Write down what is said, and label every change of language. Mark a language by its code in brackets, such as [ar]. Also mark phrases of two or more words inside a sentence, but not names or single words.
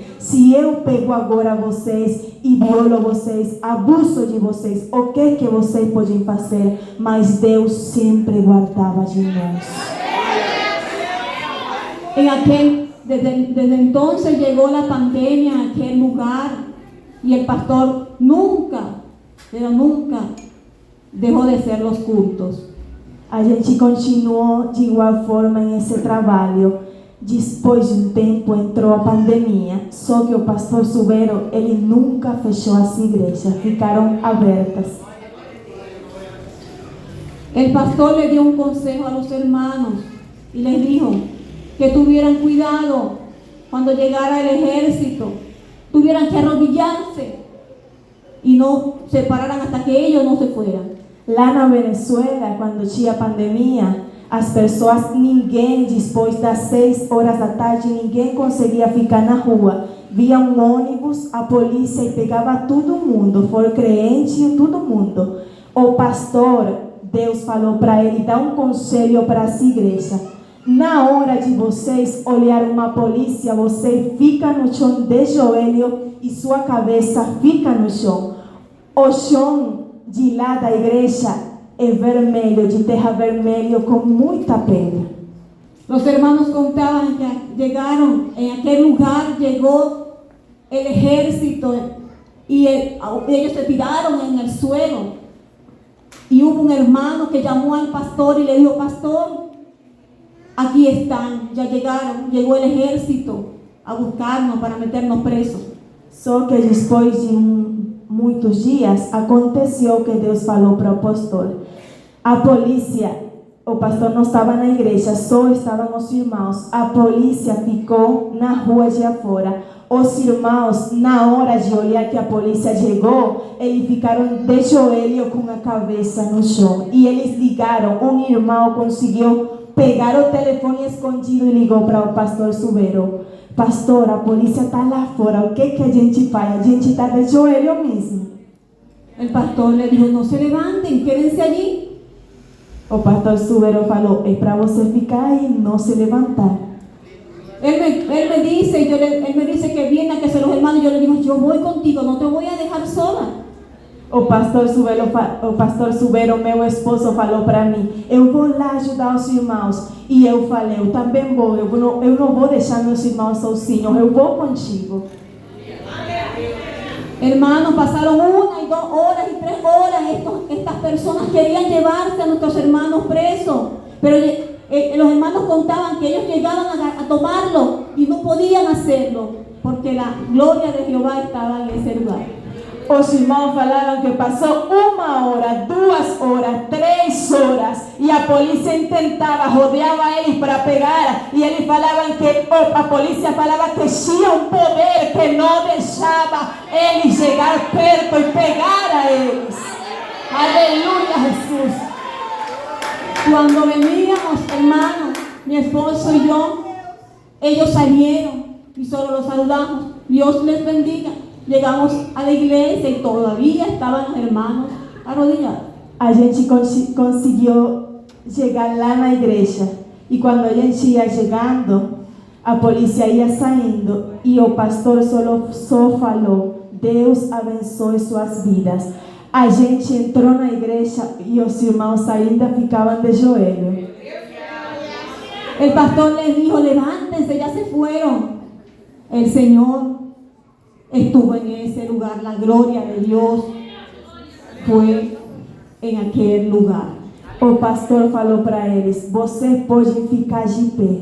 [pt] Se eu pego agora vocês e violo vocês, abuso de vocês, o que vocês podem fazer? Mas Deus sempre guardava de nós. [es] Desde entonces llegó la pandemia a aquel lugar y el pastor nunca, pero nunca dejó de hacer los cultos. [pt] A gente continuou de igual forma em esse trabalho. Depois de tempo entrou a pandemia, só que o pastor Subero, ele nunca fechou as igrejas, ficaram abertas. [es] El pastor le dio un consejo a los hermanos y les dijo que tuvieran cuidado cuando llegara el ejército, tuvieran que arrodillarse y no se pararan hasta que ellos no se fueran. [pt] Lá na Venezuela, quando tinha pandemia, as pessoas, ninguém, depois das 6 horas da tarde, ninguém conseguia ficar na rua. Via um ônibus, a polícia e pegava todo mundo, for crente, todo mundo. O pastor, Deus falou para ele, dá um conselho para essa igreja. Na hora de vocês olhar uma polícia, você fica no chão de joelho e sua cabeça fica no chão. O chão de lá da igreja é vermelho, de terra vermelho, com muita pedra. [es] Los hermanos contaban que llegaron, en aquel lugar llegó el ejército y ellos se tiraron en el suelo. Y hubo un hermano que llamó al pastor y le dijo: pastor, aquí están, ya llegaron, llegó el ejército a buscarnos para meternos presos. [pt] Só que depois de muitos dias, aconteceu que Deus falou para o pastor. A polícia, o pastor não estava na igreja, só estavam os irmãos. A polícia ficou na rua de afora. Os irmãos, na hora de olhar que a polícia chegou, eles ficaram de joelho com a cabeça no chão. E eles ligaram, um irmão conseguiu pegar o telefone escondido e ligou para o pastor Subero. Pastor, a polícia está lá fora, o que a gente faz? A gente está de joelho mesmo. [es] El pastor le dijo: no se levanten, quédense allí. [pt] O pastor Subero falou: é para você ficar aí, não se levantar. [es] Él me dice que viene a que se los hermanos, yo le digo: yo voy contigo, no te voy a dejar sola. [pt] O pastor Subero, meu esposo, falou para mim: eu vou lá ajudar os irmãos. E eu falei: eu também vou, eu não vou deixar meus irmãos sozinhos, eu vou contigo. [es] Hermanos, pasaron 1 y 2 horas y 3 horas. Estas personas querían llevarse a nuestros hermanos presos, pero los hermanos contaban que ellos llegaban a tomarlo y no podían hacerlo porque la gloria de Jehová estaba en ese lugar. [pt] Os irmãos falaram que passou 1 hora, 2 horas, 3 horas e a polícia tentava, rodeava eles para pegar e eles falavam que a polícia falava que tinha um poder que não deixava eles chegar perto e pegar a eles. Aleluia, Jesus. [es] Cuando veníamos, hermanos, mi esposo y yo, ellos salieron y solo los saludamos. Dios les bendiga. Llegamos a la iglesia y todavía estaban los hermanos arrodillados. [pt] A gente conseguiu chegar lá na igreja. E quando a gente ia chegando, a polícia ia saindo. E o pastor só falou: Deus abençoe suas vidas. A gente entrou na igreja e os irmãos ainda ficavam de joelho. [es] El pastor les dijo: levántense, ya se fueron. El Señor estuvo en ese lugar. La gloria de Dios fue [pt] em aquele lugar. O pastor falou para eles: vocês podem ficar de pé.